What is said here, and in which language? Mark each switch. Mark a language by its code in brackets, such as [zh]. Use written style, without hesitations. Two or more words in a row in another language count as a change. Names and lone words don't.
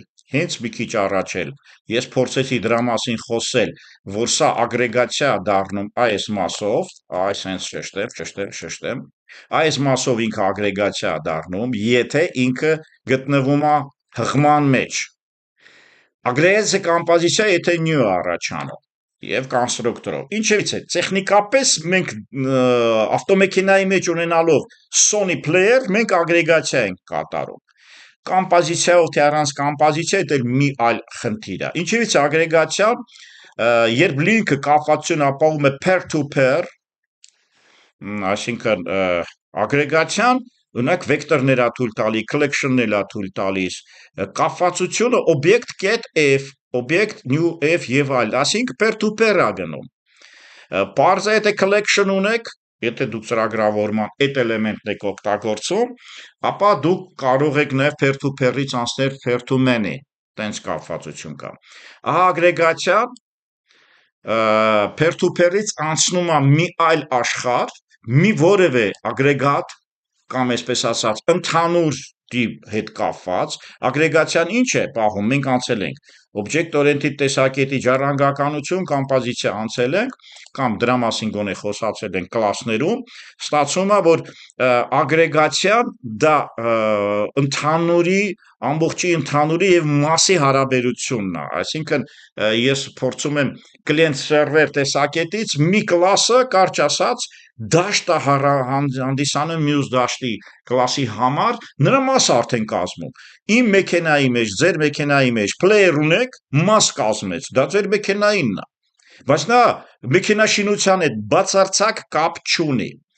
[hy] հենց մի քիչ առաջ էլ ես փորձեցի դրա մասին խոսել, որ սա ագրեգացիա դառնում այս մասով, այս հենց շեշտեմ, այս մասով ինքը ագրեգացիա դառնում, եթե ինքը գտնվում է հղման մեջ։ Ագրեգացիա կոմպոզիցիա եթե նյու առաջանում եւ կոնստրուկտորով։ Ինչևից է, տեխնիկապես մենք ավտոմեքենայի մեջ ունենալով Sony player մենք ագրեգացիա ենք կատարում։ Կոմպոզիցիայով թե առանց կոմպոզիցիա դա մի այլ խնդիր է։ Ինչևից ագրեգացիան, երբ լինքը կապվածություն ապահովում է [en] pair to pair, [hy] այսինքն ագրեգացիան ունակ վեկտորներ է թույլ տալի, collection-ներ է թույլ տալիս, կապվածությունը object.f, object new f եւ այլ, այսինքն [en] pair to pair [hy] է գնում։ Պարզ է, եթե collection ունեք, եթե դուք ծրագրավորման այդ էլեմենտն եք օգտագործում, ապա դուք կարող եք նաև [en] pair to pair- [hy] ից անցնել [en] pair to many, [hy] տենց կապվածություն կա։ Ահա ագրեգացիան [en] pair to pair- [hy] ից անցնում է մի այլ աշխարհ, մի որևէ ագրեգատ կամ այսպես ասած ընդհանուր հետ կապված, ագրեգացիան ինչ է պահում, մենք անցել ենք object-oriented տեսակետի ժառանգականություն, կոմպոզիցիա անցել ենք, կամ դրա մասին գոնե խոսացել ենք կլասներում, ստացվում է, որ ագրեգացիան դա ամբողջի ընդհանուրի եւ մասի հարաբերությունն է, այսինքն ես փորձում եմ [en] client server [hy] տեսակետից մի կլասը, կարճ ասած, դաշտ է հանդիսանում մյուս դաշտի կլասի համար, նրա մասը արդեն կազմում։ Իմ մեքենայի մեջ, ձեր մեքենայի մեջ player ունեք, մաս կազմեց, դա ձեր մեքենայինն է։ Բայց նա մեքենաշինության հետ բացարձակ կապ չունի,